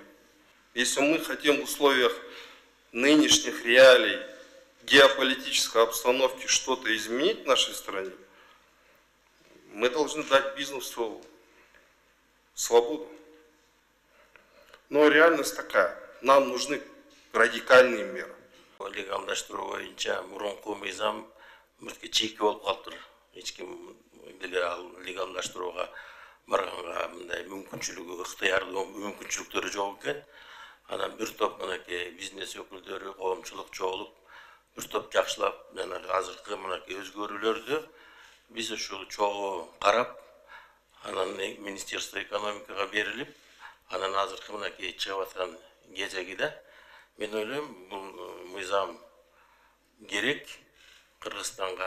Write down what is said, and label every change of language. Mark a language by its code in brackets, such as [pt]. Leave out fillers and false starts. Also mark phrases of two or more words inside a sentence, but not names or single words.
[ru] Если мы хотим в условиях нынешних реалий, геополитической обстановки что-то изменить в нашей стране, мы должны дать бизнесу свободу. Но реальность такая. Нам нужны радикальные меры. [ky] Легалдаштыруу боюнча мурунку мыйзам чийки болуп калыптыр. Эч ким легалдаштырууга барганга мындай мүмкүнчүлүгү, ыктыярдуу мүмкүнчүлүктөрү жок экен. Анан бир топ мынакей бизнес өкүлдөрү, коомчулук чогулуп, бир топ жакшылап, жанагы азыркы мынакей өзгөрүүлөрдү биз ушул чогуу карап, анан Министерство экономикага берилип, анан азыркы мынакей чыгып аткан кезеги да, мен ойлойм, бул мыйзам керек Кыргызстанга.